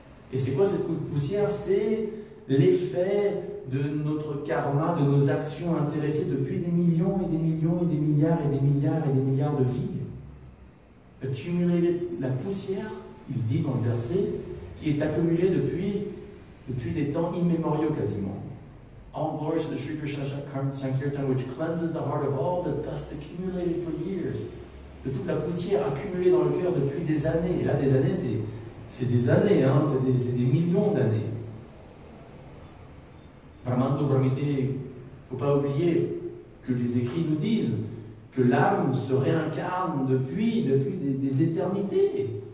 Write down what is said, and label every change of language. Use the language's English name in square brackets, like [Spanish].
[French] Et c'est quoi cette poussière? C'est l'effet de notre karma, de nos actions intéressées depuis des millions et des millions et des milliards et des milliards et des milliards de vies. Accumuler la poussière, il dit dans le verset, qui est accumulée depuis des temps immémoriaux quasiment. [English] All glories to the Sri Krishna Sankirtan, which cleanses the heart of all the dust accumulated for years. [French] De toute la poussière accumulée dans le cœur depuis des années. Et là, des années, c'est des années, hein, c'est des millions d'années. Brahmando Brahmité, il ne faut pas oublier que les écrits nous disent que l'âme se réincarne depuis des éternités.